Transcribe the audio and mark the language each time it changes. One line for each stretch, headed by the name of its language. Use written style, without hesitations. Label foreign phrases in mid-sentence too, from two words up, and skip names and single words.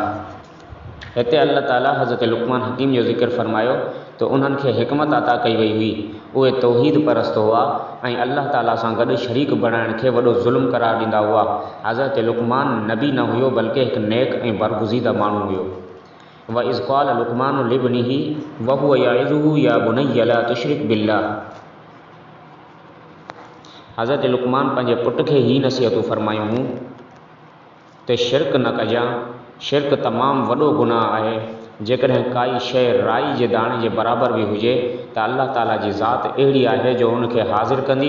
Sindhi: हिते अल्लाह ताला हज़रत लुक़मान हकीम जो ज़िक्र फरमायो त उन्हनि खे हिकमत अता कई वई हुई। उहे तौहीद परस्त हुआ ऐं अल्लाह ताला सां गॾु शरीक बणाइण खे वॾो ज़ुल्म करार ॾींदा हुआ। हज़रत लुक़मान नबी न हुयो, बल्कि हिकु नेक ऐं बरगुज़ीदा माण्हू हुयो।
Arabic: و إذ قال لقمان لابنه و هو يعظه يا بني لا تشرك بالله.
Sindhi: हज़रत लुक़मान पंहिंजे पुट खे ही नसीहतूं फरमायूं हुयूं त शिरक न कजां, शिरक तमामु वॾो गुनाह आहे। जेकॾहिं काई शइ राई जे दाणे जे बराबरि बि हुजे त अल्लाह ताला जी ज़ात अहिड़ी आहे जो उनखे हाज़िर कंदी।